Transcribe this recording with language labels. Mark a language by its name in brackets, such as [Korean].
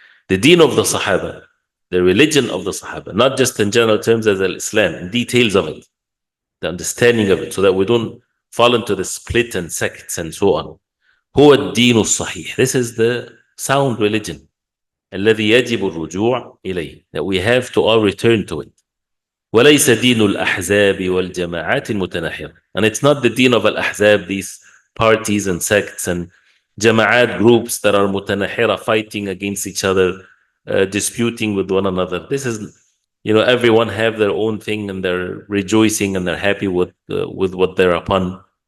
[English] The deen of the Sahaba, the religion of the Sahaba, not just in general terms as al-Islam, in details of it, the understanding of it, so that we don't fall into the split and sects and so on. [Arabic] هو الدين الصحيح. [English] This is the sound religion. [Arabic] الذي يجب الرجوع إليه, [English] that we have to all return to it. [Arabic] وليس دين الأحزاب والجماعات المتناحرة. [English] And it's not the deen of al-Ahzab, these parties and sects and jama'at groups that are mutanahira, fighting against each other, disputing with one another. This is, everyone have their own thing and they're rejoicing and they're happy with what they're upon.